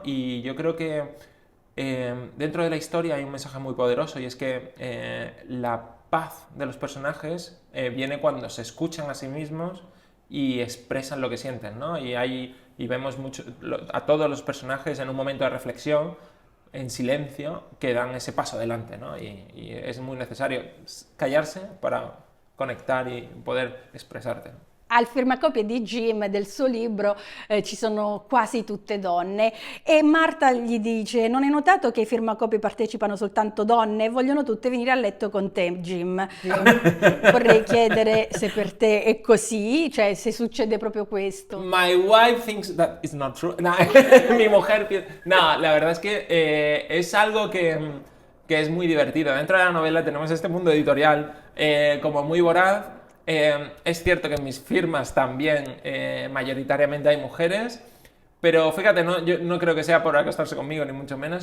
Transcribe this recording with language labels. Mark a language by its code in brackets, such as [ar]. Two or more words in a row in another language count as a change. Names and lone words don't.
[es] Y yo creo que dentro de la historia hay un mensaje muy poderoso, y es que la paz de los personajes viene cuando se escuchan a sí mismos y expresan lo que sienten, ¿no? Y vemos mucho a todos los personajes en un momento de reflexión, en silencio, que dan ese paso adelante, ¿no? Y es muy necesario callarse para conectar y poder expresarte, ¿no? [it] Al firmacopie di Jim del suo libro ci sono quasi tutte donne, e Marta gli dice: non hai notato che ai firmacopie partecipano soltanto donne? Vogliono tutte venire a letto con te, Jim. Vorrei chiedere se per te è così, cioè se succede proprio questo. [en] My wife thinks that is not true. [es] No, mi mujer piensa... No, la verdad es que es algo que es muy divertido. Dentro de la novela tenemos este mundo editorial como muy voraz. Es cierto que en mis firmas también mayoritariamente hay mujeres, pero fíjate, yo no creo que sea por acostarse conmigo, ni mucho menos.